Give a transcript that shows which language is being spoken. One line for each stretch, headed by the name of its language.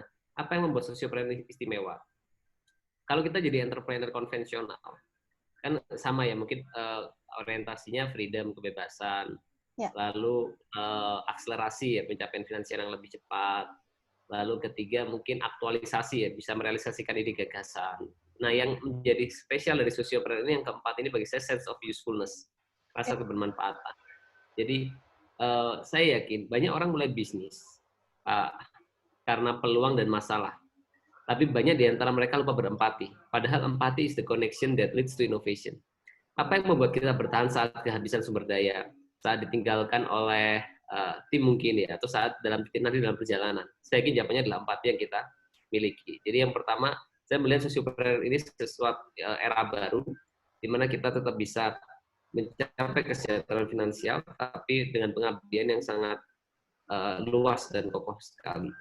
Indonesian: Nah, apa yang membuat sosiopreneur istimewa? Kalau kita jadi entrepreneur konvensional, kan sama ya, mungkin orientasinya freedom, kebebasan, lalu akselerasi ya, pencapaian finansial yang lebih cepat, lalu ketiga mungkin aktualisasi ya, bisa merealisasikan ide gagasan. Nah, yang menjadi spesial dari sosiopreneur ini yang keempat ini bagi saya sense of usefulness, rasa kebermanfaatan. Jadi saya yakin banyak orang mulai bisnis karena peluang dan masalah. Tapi banyak di antara mereka lupa berempati.
English: Padahal empati is the connection that leads to innovation.
Indonesian: Apa yang membuat kita bertahan saat kehabisan sumber daya, saat ditinggalkan oleh tim mungkin ya, atau saat nanti dalam perjalanan? Saya yakin jawabannya adalah empati yang kita miliki. Jadi yang pertama, saya melihat sosiopreneur ini sesuatu era baru, di mana kita tetap bisa mencapai kesejahteraan finansial, tapi dengan pengabdian yang sangat luas dan kokoh sekali.